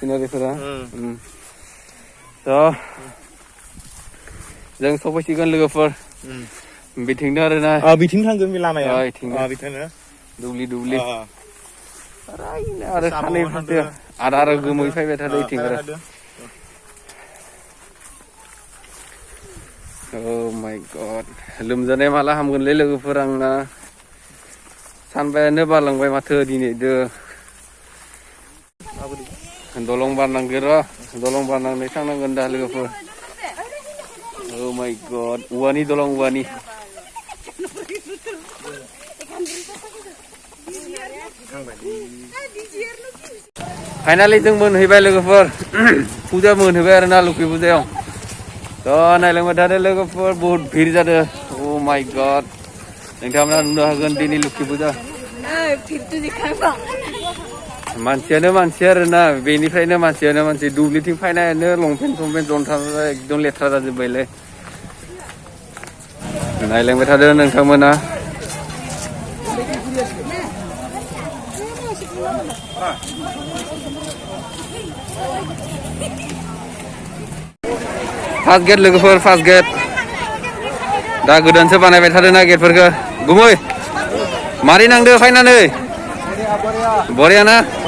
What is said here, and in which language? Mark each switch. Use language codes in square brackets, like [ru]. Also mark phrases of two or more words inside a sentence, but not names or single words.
[brx] थ' जों सफैसिगोन लोगोफोर बिथिंनो आरो ना बिथिं थांगोन बे लामाया बिथिंनो दुब्लि आरो सानै फारसे आदार गोमै फैबाय थादों इथिं आरो [en] Oh my god [brx] लोमजानाय माला हामगोनलै लोगोफोर आंना सानबायानो बारलांबाय माथो दिनैदो दलं बारनांगोन र' दलं बारनांनाय थांनांगोन दा लोगोफोर [en] Oh my god [brx] औवानि दलं औवानि फाइनालि जों मोनहैबाय लोगोफोर फुजा मोनहैबाय आरो ना लोखि फुजायाव थ' नायलांबाय थादो लोगोफोर [hi] बहुत भिर [brx] जादों [en] Oh my god [brx] नोंथांमोना नुनो हागोन दिनै लोखि फुजा मानसियानो मानसि आरो ना बेनिफ्रायनो मानसि दुब्लिथिं फैनायानो लंपेन्ट जन्था एकदम लेथ्रा जाजोब्बायलै नायलांबाय थादो नोंथांमोना [en] first gate [brx] लोगोफोर [en] first gate [brx] दा गोदानसो बानायबाय थादों ना गेटफोरखौ गुमै मारै नांदो फायनानै बरिया ना